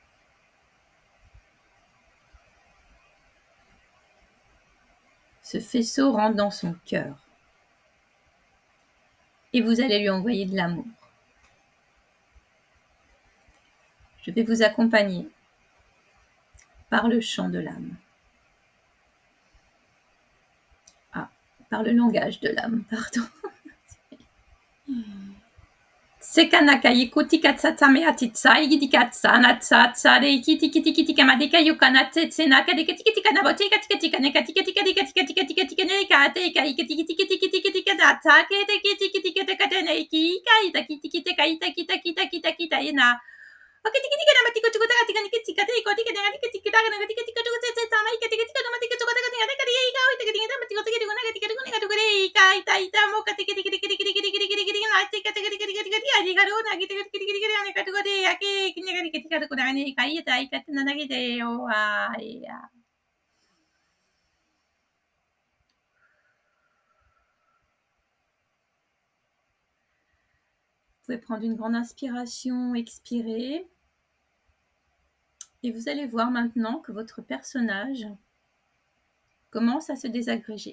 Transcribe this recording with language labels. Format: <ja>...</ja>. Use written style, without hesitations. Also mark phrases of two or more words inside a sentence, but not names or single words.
<fr>Ce faisceau rentre dans son cœur et vous allez lui envoyer de l'amour. Je vais vous accompagner par le chant de l'âme. Par le langage de l'âme, pardon. Sekanaka yikuti katsatame atitsa igidi katsa natsa tsa de ikiti kiti kiti kamadeka yukana tetsenaka de kiti kiti kana botika tika tika ne katika tika tika tika tika tika tika ne kate kai kiti kiti kiti kiti kiti kana ta ke te kiti kiti kiti kate ne ki kai ta kiti kiti kai ta kita kita kita kita ina oke tiki tika na matiko tuko taka tika ni kiti kate ko tika na tika tika na tika tika tuko tse tama ika tika tika na matiko tuko taka tika tika ika oi tika tika na matiko tika tika na tika tika na tuko re kai ta ita mo ka tika tika tika tika tika tika tika tika na tika tika tika tika tika tika ari garu na tika tika tika tika na ka tuko re ake kinya ga tika tika tuko na ni kai ta ika na na ge de o ai ya. Vous pouvez prendre une grande inspiration, expirer. Et vous allez voir maintenant que votre personnage commence à se désagréger.</fr>